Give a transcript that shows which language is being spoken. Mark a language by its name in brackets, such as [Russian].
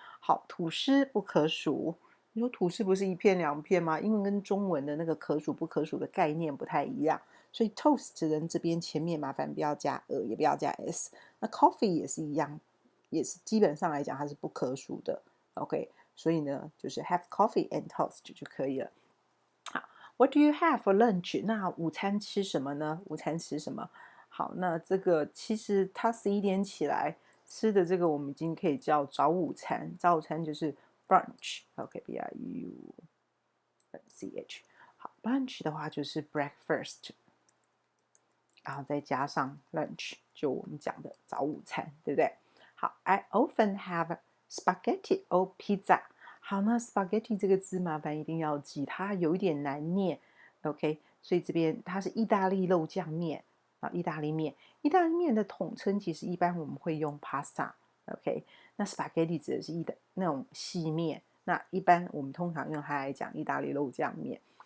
[Chinese] 好，吐司不可数。你说吐司不是一片两片吗？英文跟中文的那个可数不可数的概念不太一样，所以 toast 人这边前面麻烦不要加也不要加 s。那 coffee 也是一样，也是基本上来讲它是不可数的。 OK，所以呢就是 [English] have coffee and toast [Chinese] 就可以了。好 ， [English] What do you have for lunch？ [Chinese] 那午餐吃什么呢？午餐吃什么？好，那这个其实他11点起来吃的这个，我们已经可以叫早午餐。早午餐就是 brunch，OK，B-R-U-N-C-H。好，brunch 的话就是 breakfast，然后再加上 lunch，就我们讲的早午餐，对不对？好， [English] I often have spaghetti or pizza。 [Chinese] 好，那 spaghetti 这个字麻烦一定要记，它有一点难念。 OK，所以这边它是意大利肉酱面。啊，意大利面，意大利面的统称其实一般我们会用 pasta，OK，那 spaghetti 指的是那种细面，那一般我们通常用它来讲意大利肉酱面。